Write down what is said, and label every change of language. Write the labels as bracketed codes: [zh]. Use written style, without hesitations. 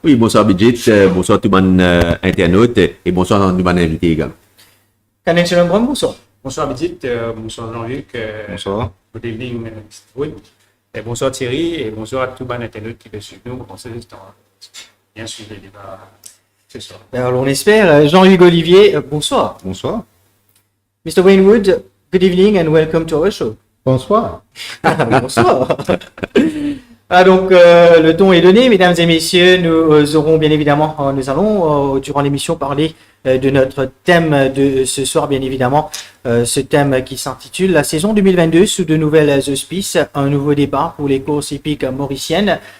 [fr] Oui, bonsoir Bidget, bonsoir tout le monde internaute et bonsoir à tout le monde invité également. Kanen Chelembrum, bonsoir. Bonsoir Bidit, bonsoir Jean-Luc, bonsoir. [en] Good evening Mr. [fr] Wood, et bonsoir Thierry, et bonsoir à tout le monde internaute qui peut suivre nous. On sait bien suivre les débats ce soir. Alors, on espère. Jean-Hugues Olivier, bonsoir. Bonsoir. [en] Mr. Wayne Wood, good evening and welcome to our show. [fr] Bonsoir. Bonsoir. Donc, le ton est donné, mesdames et messieurs. Nous aurons bien évidemment, nous allons durant l'émission parler de notre thème de ce soir, bien évidemment, ce thème qui s'intitule la saison 2022 sous de nouvelles auspices, un nouveau départ pour les courses hippiques mauriciennes.